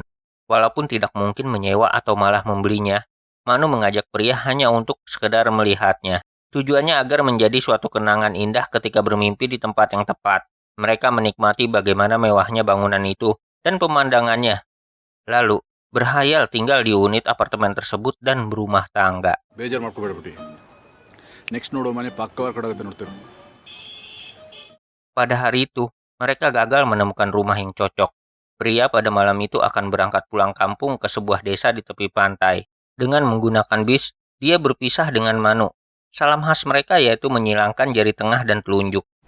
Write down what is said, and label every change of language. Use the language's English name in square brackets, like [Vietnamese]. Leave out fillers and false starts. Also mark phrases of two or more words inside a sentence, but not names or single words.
[Indonesian] Walaupun tidak mungkin menyewa atau malah membelinya, Manu mengajak Pria hanya untuk sekedar melihatnya. Tujuannya agar menjadi suatu kenangan indah ketika bermimpi di tempat yang tepat. Mereka menikmati bagaimana mewahnya bangunan itu dan pemandangannya. Lalu, berhayal tinggal di unit apartemen tersebut dan berumah tangga. [Kannada] ಬೇಜಾರು ಮಾಡ್ಕೋಬೇಡ್ಬಿಟ್ಟು ನೆಕ್ಸ್ಟ್ ನೋಡೋ ಮನೆ ಪಕ್ಕವಾರ ಕಡೆ ನೋಡ್ತೇವೆ. [Indonesian] Pada hari itu, mereka gagal menemukan rumah yang cocok. Pria pada malam itu akan berangkat pulang kampung ke sebuah desa di tepi pantai. Dengan menggunakan bis, dia berpisah dengan Manu. Salam khas mereka yaitu menyilangkan jari tengah dan telunjuk.